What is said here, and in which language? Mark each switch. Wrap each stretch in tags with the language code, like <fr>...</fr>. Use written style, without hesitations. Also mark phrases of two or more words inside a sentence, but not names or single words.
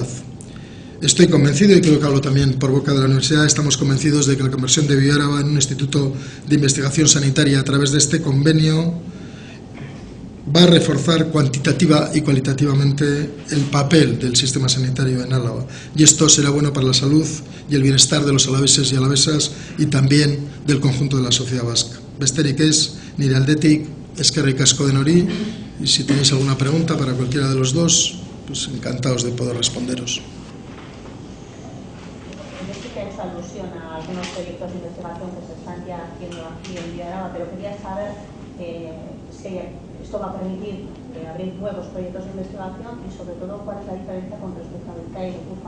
<es>Estoy convencido, y creo que hablo también por boca de la universidad, estamos convencidos de que la conversión de Bioáraba en un instituto de investigación sanitaria a través de este convenio va a reforzar cuantitativa y cualitativamente el papel del sistema sanitario en Álava. Y esto será bueno para la salud y el bienestar de los alaveses y alavesas y también del conjunto de la sociedad vasca.</es> <eu>Besterik ez, nire aldetik, eskerrik asko denori,</eu> <es>y si tenéis alguna pregunta para cualquiera de los dos, pues encantados de poder responderos. Alusión a algunos proyectos de investigación que se están ya haciendo aquí en Bioáraba, pero quería saber si esto va a permitir abrir nuevos proyectos de investigación y sobre todo cuál es la diferencia con respecto a Bizkaia y Gipuzkoa.</es>